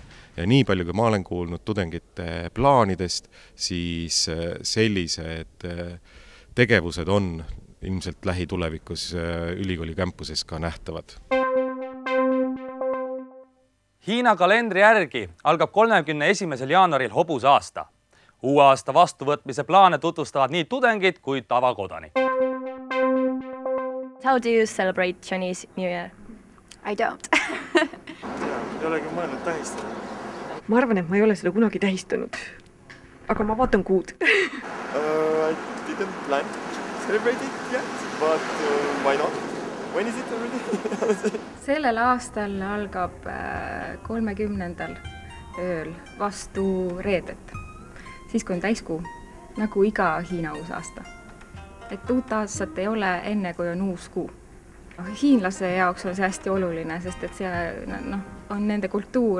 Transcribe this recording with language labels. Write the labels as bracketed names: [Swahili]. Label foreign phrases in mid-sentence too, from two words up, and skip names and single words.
[Estonian] Ja nii palju, kui ma olen kuulnud tudengite plaanidest, siis sellised tegevused on ilmselt lähitulevikus ülikooli campuses ka nähtavad. Hiina kalendri järgi algab 31. jaanuaril hobusaasta. Uue aasta vastuvõtmise plaane tutvustavad nii tudengid kui tavakodanik. [English] How do you celebrate Chinese New Year? I don't. [Estonian] Ei olegi mõelnud tähistada. Ma arvan, et ma ei ole seda kunagi tähistanud. Aga ma vaatan kuud. [English] I didn't plan to celebrate it yet, but why not? When is it already? [Estonian] Sellel aastal algab 30. ööl vastu reedet. Siis kui on täiskuu, nagu iga Hiina uus aasta. Et uut aastat ei ole enne, kui on uus kuu. Hiinlase jaoks on see hästi oluline, sest et see on nende kultuur.